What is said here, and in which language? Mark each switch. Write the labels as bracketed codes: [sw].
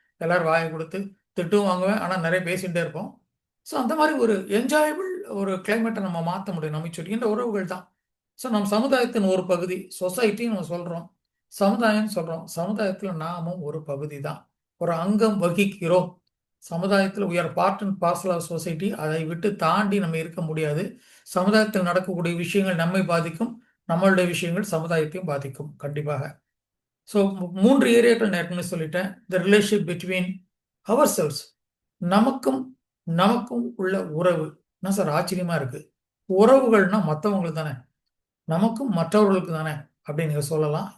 [ta] எல்லாரும் வாயை கொடுத்து திட்டும் வாங்குவேன், ஆனால் நிறைய பேசிகிட்டே இருப்போம். ஸோ அந்த மாதிரி ஒரு என்ஜாயபிள் ஒரு கிளைமேட்டை நம்ம மாற்ற முடியும். நம்ம சொல்கின்ற உறவுகள் தான். ஸோ நம்ம சமுதாயத்தின் ஒரு பகுதி, சொசைட்டின்னு நம்ம சொல்கிறோம், சமுதாயம் சொல்கிறோம். சமுதாயத்தில் நாமும் ஒரு பகுதி தான், ஒரு அங்கம் வகிக்கிறோம். [en] சமுதாயத்தில் we are part and parcel of society. [ta] அதை விட்டு தாண்டி நம்ம இருக்க முடியாது. சமுதாயத்தில் நடக்கக்கூடிய விஷயங்கள் நம்மை பாதிக்கும், நம்மளுடைய விஷயங்கள் சமுதாயத்தையும் பாதிக்கும் கண்டிப்பாக. ஸோ 3 ஏரியாக்கள் நான் ஏற்கனவே சொல்லிட்டேன். [en] the relationship between ourselves, [ta] நமக்கும் நமக்கும் உள்ள உறவு. என்ன சார் ஆச்சரியமா இருக்கு, உறவுகள்னா மற்றவங்களுக்கு தானே, நமக்கும் மற்றவர்களுக்கு தானே அப்படின்னு நீங்க சொல்லலாம்.